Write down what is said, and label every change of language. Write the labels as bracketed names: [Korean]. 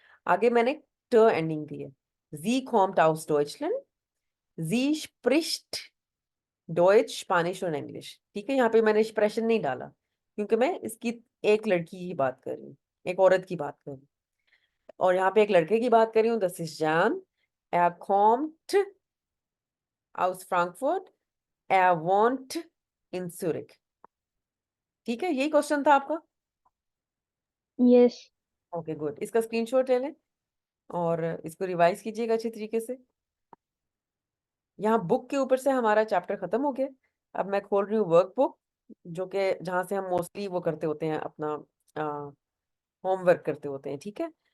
[Hindi] आगे मैंने ट एंडिंग दी है। जी [German] kommt aus Deutschland, sie spricht [Hindi] Deutsche, Spanish और इंग्लिश, ठीक है। यहाँ पे मैंने एक्सप्रेशन नहीं डाला क्योंकि मैं इसकी एक लड़की की बात कर रही हूँ, एक औरत की बात कर रही हूँ, और यहाँ पे एक लड़के की बात कर रही हूँ। [German] Das ist Jan, er kommt aus Frankfurt, er wohnt in Zurich, ठीक है। [Hindi] यही क्वेश्चन था आपका? [English] Yes. [Hindi] ओके गुड, इसका स्क्रीनशॉट ले लें और इसको रिवाइज कीजिएगा अच्छी तरीके से। यहाँ बुक के ऊपर से हमारा चैप्टर खत्म हो गया। अब मैं खोल रही हूँ वर्कबुक, जो कि जहाँ से हम मोस्टली वो करते होते हैं, अपना होमवर्क करते होते हैं, ठीक है।